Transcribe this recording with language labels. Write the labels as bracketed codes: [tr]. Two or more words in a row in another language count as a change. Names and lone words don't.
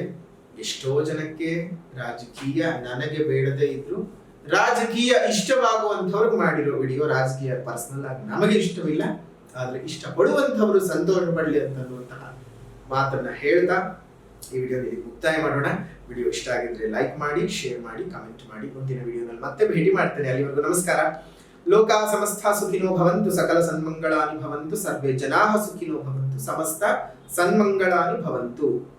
[kn] ಆದ್ರೆ ಎಷ್ಟೋ ಜನಕ್ಕೆ ರಾಜಕೀಯ ನನಗೆ ಬೇಡದೇ ಇದ್ರು ರಾಜಕೀಯ ಇಷ್ಟವಾಗುವಂಥವ್ರಿಗೆ ಮಾಡಿರೋ ವಿಡಿಯೋ. ರಾಜಕೀಯ ಪರ್ಸನಲ್ ಆಗಿ ನಮಗೆ ಇಷ್ಟವಿಲ್ಲ, ಆದ್ರೆ ಇಷ್ಟಪಡುವಂಥವ್ರು ಸಂತೋಷ ಪಡಲಿ ಅಂತನ್ನುವಂತಹ ಮಾತನ್ನ ಹೇಳ್ತಾ ಈ ವಿಡಿಯೋ ಮುಕ್ತಾಯ ಮಾಡೋಣ. ವಿಡಿಯೋ ಇಷ್ಟ ಆಗಿದ್ರೆ ಲೈಕ್ ಮಾಡಿ, ಶೇರ್ ಮಾಡಿ, ಕಮೆಂಟ್ ಮಾಡಿ. ಮುಂದಿನ ವಿಡಿಯೋನಲ್ಲಿ ಮತ್ತೆ ಭೇಟಿ ಮಾಡ್ತೇನೆ. ಅಲ್ಲಿವರೆಗೂ ನಮಸ್ಕಾರ. [sa] ಲೋಕ ಸಮಸ್ತ ಸುಖಿನೋ ಭವಂತು, ಸಕಲ ಸನ್ಮಂಗಳಾನಿ ಭವಂತು, ಸರ್ವೇ ಜನಾಃ ಸುಖಿನೋ ಭವಂತು, ಸಮಸ್ತ ಸನ್ಮಂಗಳಾನಿ ಭವಂತು.